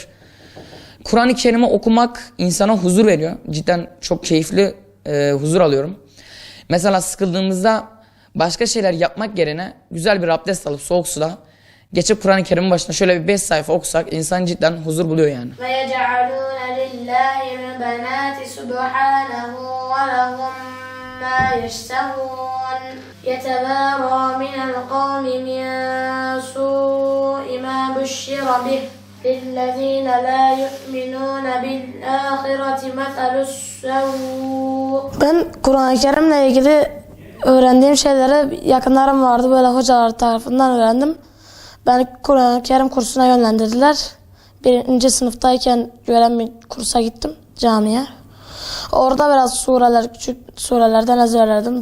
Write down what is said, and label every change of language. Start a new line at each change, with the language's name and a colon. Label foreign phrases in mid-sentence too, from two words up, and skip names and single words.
Turkish: Kur'an-ı Kerim'i okumak insana huzur veriyor. Cidden çok keyifli huzur alıyorum. Mesela sıkıldığımızda başka şeyler yapmak yerine güzel bir abdest alıp soğuk suda geçip Kur'an-ı Kerim'in başına şöyle bir 5 sayfa okusak insan cidden huzur buluyor yani.
Arabic: وَيَجْعَلُونَ لِلّٰهِ الْبَنَاتِ سُبْحَانَهُ وَلَهُمْ مَا يَشْتَهُونَ يَتَوَارَى مِنَ الْقَوْمِ مِنْ سُوءِ مَا بُشِّرَ بِهِ لِلَّذِينَ لَا يُؤْمِنُونَ بِالْآخِرَةِ مَثَلُ السَّوْءِ.
Turkish: Ben Kur'an-ı Kerim'le ilgili öğrendiğim şeyleri yakınlarım vardı. Böyle hocalar tarafından öğrendim. Beni Kur'an-ı Kerim kursuna yönlendirdiler. 1. sınıftayken gören bir kursa gittim camiye. Orada biraz sureler, küçük surelerden ezberledim.